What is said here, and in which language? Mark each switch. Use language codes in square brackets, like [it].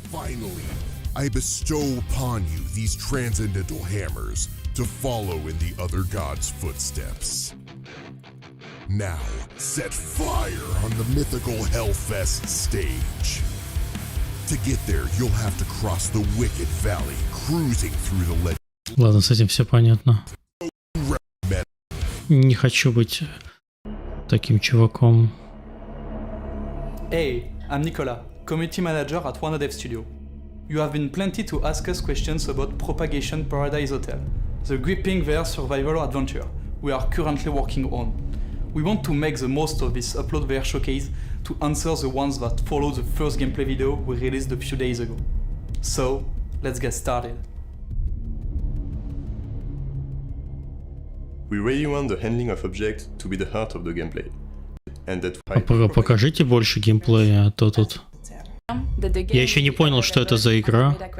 [en] Finally, I bestow upon you these transcendental hammers to follow in the other gods' footsteps. Now, set fire on the mythical Hellfest stage. To get there, you'll have to cross the Wicked Valley, cruising through the legend. [ru] Ладно, с этим все понятно. Не хочу быть таким чуваком. [en] Hey, I'm Nicola, community manager at One Dev Studio. You have been plenty to ask us questions about Propagation Paradise Hotel, the gripping VR survival adventure we are currently working on. We want to make the most of this UploadVR Showcase to answer the ones that follow the first gameplay video we released a few days ago. So, let's get started. We really want the handling of objects to be the heart of the gameplay. And that [ru] Покажите больше геймплея, а то тут... Я еще не понял, что это за игра.